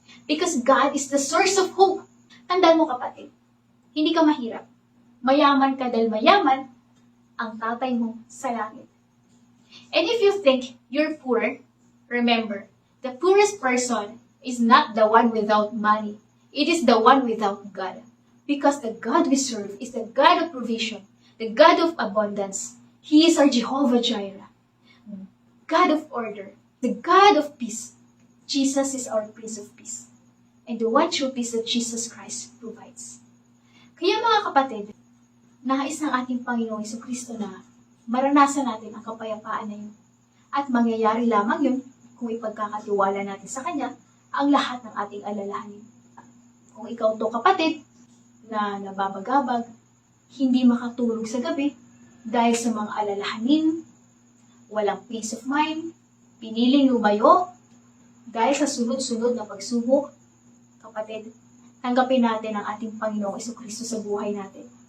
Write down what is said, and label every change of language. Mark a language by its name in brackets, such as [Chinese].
[English] Because God is the source of hope. [Filipino] Tandaan mo kapatid, hindi ka mahirap. Mayaman ka dahil mayaman ang tatay mo sa langit. [English] And if you think you're poor, remember, the poorest person is not the one without money. It is the one without God. Because the God we serve is the God of provision, the God of abundance. He is our Jehovah Jireh, God of order, the God of peace. Jesus is our Prince of Peace, and the one true peace that Jesus Christ provides. [Filipino] Kaya mga kapatid, nais ng ating Panginoong Jesucristo na maranasan natin ang kapayapaan na yun. At mangyayari lamang yun kung ipagkakatiwala natin sa Kanya ang lahat ng ating alalahanin. Kung ikaw to kapatid na nababagabag, hindi makatulog sa gabi dahil sa mga alalahanin, walang peace of mind, piniling lumayo dahil sa sunod-sunod na pagsubok, kapatid, tanggapin natin ang ating Panginoong Jesucristo sa buhay natin.